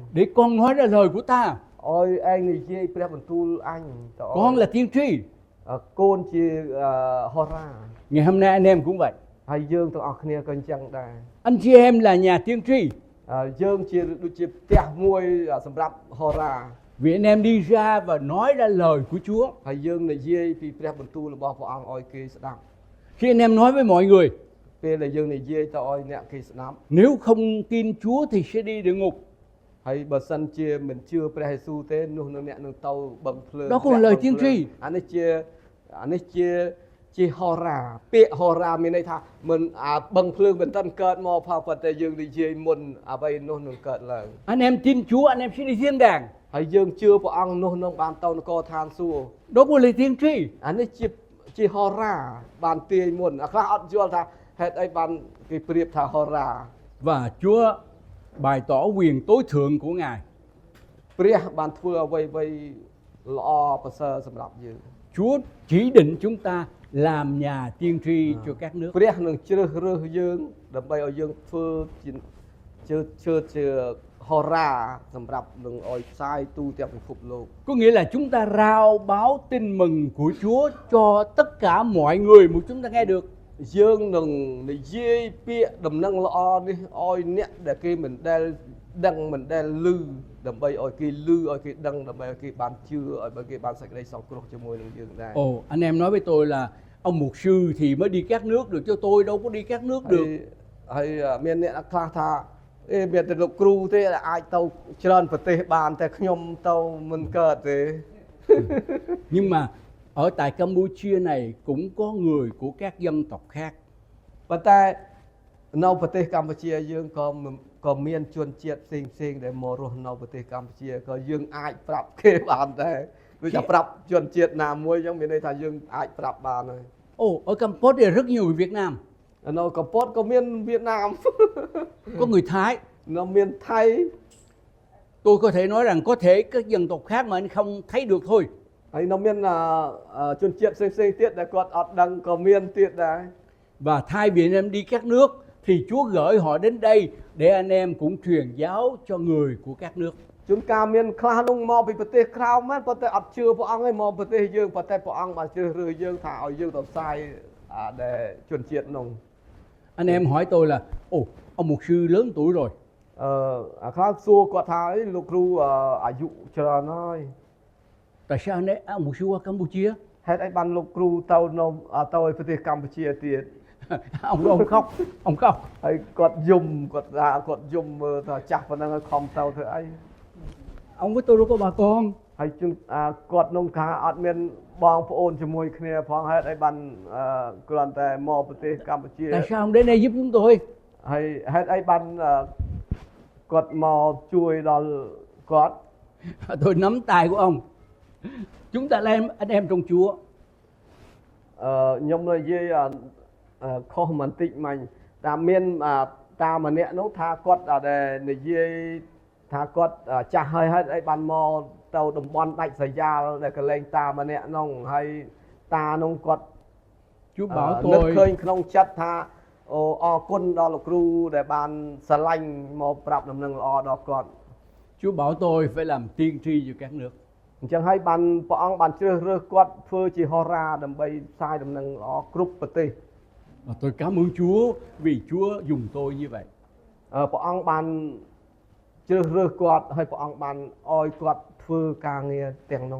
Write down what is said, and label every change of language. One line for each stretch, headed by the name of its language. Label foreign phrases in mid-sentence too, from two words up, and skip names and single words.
Vietnamese: Để con nói ra lời của ta.
Khmer: ឲ្យឯងនិយាយព្រះបន្ទូលអញទៅ
Vietnamese: Con là tiên tri.
Khmer: កូនជាហូរ៉ា
Vietnamese: Ngày hôm nay anh em cũng vậy.
Khmer: ហើយយើងទាំងអស់គ្នាក៏អញ្ចឹងដែរ
Vietnamese: Anh chị em là nhà tiên tri.
Khmer: យើងជាដូចជាផ្ទះមួយសម្រាប់ហូរ៉ា
Vietnamese: Vì anh em đi ra và nói ra lời của Chúa.
Khmer: ហើយយើងនិយាយពីព្រះបន្ទូលរបស់ព្រះអង្គឲ្យគេស្ដាប់
Vietnamese: Khi anh em nói với mọi người,
Khmer: ពេលដែលយើងនិយាយទៅឲ្យអ្នកគេស្ដាប់
Vietnamese: nếu không tin Chúa thì sẽ đi địa ngục.
Khmer: ហើយបើសិនជាមិនជឿព្រះយេស៊ូវទេនោះនឹងអ្នកនឹងទៅបឹងភ្លើង
Vietnamese: Đó cũng là lời tiên tri.
Khmer: អានេះជាហូរ៉ាពាក្យហូរ៉ាមានន័យថាមិនបឹងភ្លើងមិនទាន់កើតមកផងប៉ុន្តែយើងនិយាយមុនអ្វីនោះនឹងកើតឡើង
Vietnamese: Anh em tin Chúa, anh em sẽ đi thiên đàng.
Khmer: ហើយយើងជឿព្រះអង្គនោះនឹងបានទៅនគរឋានសួគ៌
Vietnamese: Đó cũng là tiên tri.
Khmer: អានេះជាហូរ៉ាបានទាយមុនខ្លះអត់យល់ថាហេតុអីបានគេប្រៀបថាហូរ៉ា
Vietnamese: Và Chúa bày tỏ quyền tối thượng của Ngài.
Khmer: ព្រះបានធ្វើអ្វីល្អប្រសើរសម្រាប់យើង
Vietnamese: Chúa chỉ định chúng ta làm nhà tiên tri cho các nước.
Khmer: ព្រះនឹងជ្រើសរើសយើងដើម្បីឲ្យយើងធ្វើជាហូរ៉ាសម្រាប់នឹងឲ្យផ្សាយទូទាំងពិភពលោក
Vietnamese: Có nghĩa là chúng ta rao báo tin mừng của Chúa cho tất cả mọi người mà chúng ta nghe được.
Khmer: យើងនឹងនិយាយពាក្យដំណឹងល្អនេះឲ្យអ្នកដែលគេមិនដែលដឹងមិនដែលឮដើម្បីឲ្យគេឮឲ្យគេដឹងដើម្បីឲ្យគេបានជឿឲ្យគេបានសេចក្តីសង្គ្រោះជាមួយនឹងយើងដែរ
Vietnamese: Ồ, anh em nói với tôi là ông mục sư thì mới đi các nước được, cho tôi đâu có đi các nước được.
Khmer: ហើយមានអ្នកខ្លះថាមានតែលោកគ្រូទេដែលអាចទៅច្រើនប្រទេសបានតែខ្ញុំទៅមិនកើតទេ
Vietnamese: Nhưng mà ở tại Campuchia này cũng có người của các dân tộc khác.
Khmer: ប៉ុន្តែនៅប្រទេសកម្ពុជាយើងក៏មានជនជាតិផ្សេងដែលមករស់នៅប្រទេសកម្ពុជាក៏យើងអាចប្រាប់គេបានដែរដូចថាប្រាប់ជនជាតិណាមួយអញ្ចឹងមានន័យថាយើងអាចប្រាប់បានហើយ
Vietnamese: Ồ, ở Campuchia rất nhiều người Việt Nam.
Khmer: នៅកម្ពុជាក៏មានវៀតណាម
Vietnamese: Có người Thái.
Khmer: នៅមានថៃ
Vietnamese: Tôi có thể nói rằng có thể các dân tộc khác mà anh không thấy được thôi.
Khmer: ហើយនៅមានជនជាតិផ្សេងៗទៀតដែលគាត់អត់ដឹងក៏មានទៀតដែរ
Vietnamese: Và thay vì anh em đi các nước thì Chúa gửi họ đến đây để anh em cũng truyền giáo cho người của các nước.
Khmer: ជួនកាលមានខ្លះនោះមកពីប្រទេសក្រៅមែនប៉ុន្តែអត់ជឿព្រះអង្គឯងមកប្រទេសយើងប៉ុន្តែព្រះអង្គបានជ្រើសរើសយើងថាឲ្យយើងទៅផ្សាយដែលជនជាតិនោះ
Vietnamese: Anh em hỏi tôi là, ồ, ông mục sư lớn tuổi rồi,
Khmer: ខ្លះសួរគាត់ថាអីលោកគ្រូអាយុច្រើនហើយ
Vietnamese: tại sao ông mục sư qua Campuchia?
Khmer: ហេតុអីបានលោកគ្រូទៅនៅទៅប្រទេសកម្ពុជាទៀត
Vietnamese: Ông khóc, ông khóc.
Khmer: ហើយគាត់យំគាត់ថាគាត់យំមើលថាចាស់ប៉ុណ្ណឹងហើយខំទៅធ្វើអី
Vietnamese: Ông với tôi đâu có bà con.
Khmer: ហើយជួនគាត់នោះថាអត់មានបងប្អូនជាមួយគ្នាផងហេតុអីបានគ្រាន់តែមកប្រទេសកម្ពុជា
Vietnamese: Tại sao ông đến đây giúp chúng tôi?
Khmer: ហើយហេតុអីបានគាត់មកជួយដល់គាត់
Vietnamese: Tôi nắm tay của ông. Chúng ta là anh em trong Chúa.
Khmer: ខ្ញុំនិយាយខុសបន្តិចមិញតែមានតាម្នាក់នោះថាគាត់ដែលនិយាយថាគាត់ចាស់ហើយហេតុអីបានមកទៅតំបន់ដាច់ស្រយាលដែលកន្លែងតាម្នាក់នោះហើយតានោះគាត់
Vietnamese: Chúa bảo
Khmer: នឹកឃើ
Vietnamese: tôi,
Khmer: ញក្នុងចិត្តថាអូអរគុណដល់លោកគ្រូដែលបានស្រឡាញ់មកប្រាប់ដំណឹងល្អដល់គាត់
Vietnamese: Chúa bảo tôi phải làm tiên tri cho các nước.
Khmer: អញ្ចឹងហើយបានព្រះអង្គបានជ្រើសរើសគាត់ធ្វើជាហោរាដើម្បីផ្សាយដំណឹងល្អគ្រប់ប្រទេស
Vietnamese: Và tôi cảm ơn Chúa vì Chúa dùng tôi như vậy.
Khmer: ព្រះអង្គបានជ្រើសរើសគាត់ហើយព្រះអង្គបានឲ្យគាត់ធ្វើការងារទាំងនោះ